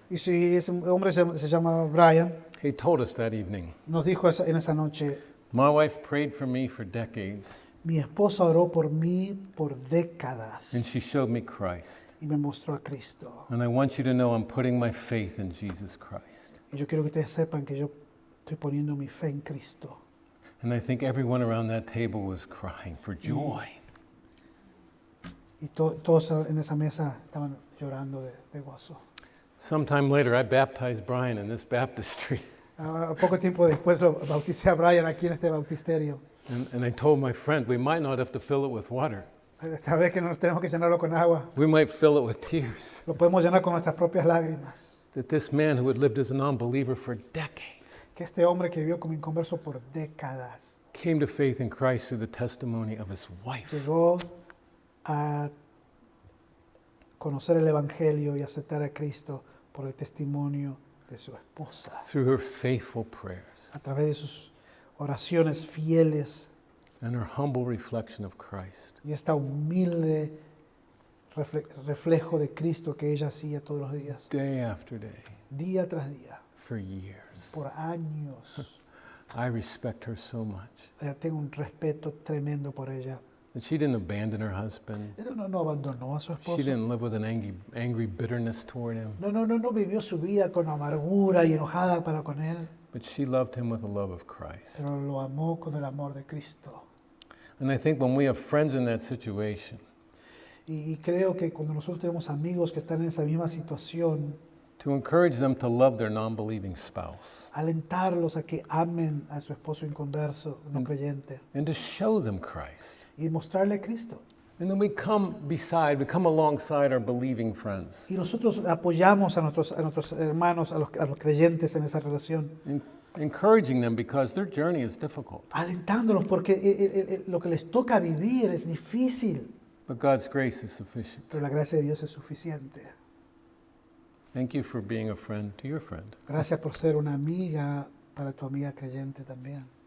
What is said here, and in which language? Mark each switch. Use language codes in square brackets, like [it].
[es] Y si ese hombre se llama Brian, [en] he told us that evening, [es] nos dijo en esa noche, [en] my wife prayed for me for decades. [es] Mi esposa oró por mí por décadas [en] and she showed me Christ. [es] y me mostró a Cristo. [en] And I want you to know I'm putting my faith in Jesus Christ. [es] Y yo quiero que ustedes sepan que yo estoy poniendo mi fe en Cristo. [en] And I think everyone around that table was crying for joy. [es] Y todos en esa mesa estaban llorando de gozo. [en] Sometime later, I baptized Brian in this baptistry. [es] Poco tiempo después lo bauticé a Brian aquí en este bautisterio. [en] And I told my friend, we might not have to fill it with water. [es] Tal vez que no tenemos que llenarlo con agua, [en] We might fill it with tears. [es] lo podemos llenar con nuestras propias lágrimas. [en] That this man who had lived as a non-believer for decades [es] Que este hombre que vivió como inconverso por décadas [en] came to faith in Christ through the testimony of his wife. [es] llegó a conocer el Evangelio y aceptar a Cristo por el testimonio de su esposa, [en] Through her faithful prayers [es] a través de sus oraciones fieles [en] and her humble reflection of Christ. [es] y esta humilde reflejo de Cristo que ella hacía todos los días, [en] Day after day, [es] día tras día, [en] for years. [es] por años. [en] I respect her so much. [es] Tengo un respeto tremendo por ella. [en] And she didn't abandon her husband. [es] Ella no abandonó a su [en] She [es] esposo. [en] didn't live with an angry bitterness toward him. [es] No vivió su vida con amargura y enojada para con él, [en] But she loved him with the love of Christ. [es] pero lo amó con el amor de Cristo. [en] And I think when we have friends in that situation, [es] Y creo que cuando nosotros tenemos amigos que están en esa misma situación, [en] to encourage them to love their non-believing spouse [es] alentarlos a que amen a su esposo inconverso, no creyente, [en] and to show them Christ. [es] y mostrarle a Cristo. [en] And then we come alongside our believing friends, [es] Y nosotros apoyamos a nuestros hermanos, a los creyentes en esa relación, [en] encouraging them because their journey is difficult. [es] alentándolos porque lo que les toca vivir es difícil, [en] But God's grace is sufficient. [es] pero la gracia de Dios es suficiente. [en] Thank you for being a friend to your friend. [es] Gracias por ser una amiga para tu amiga creyente también.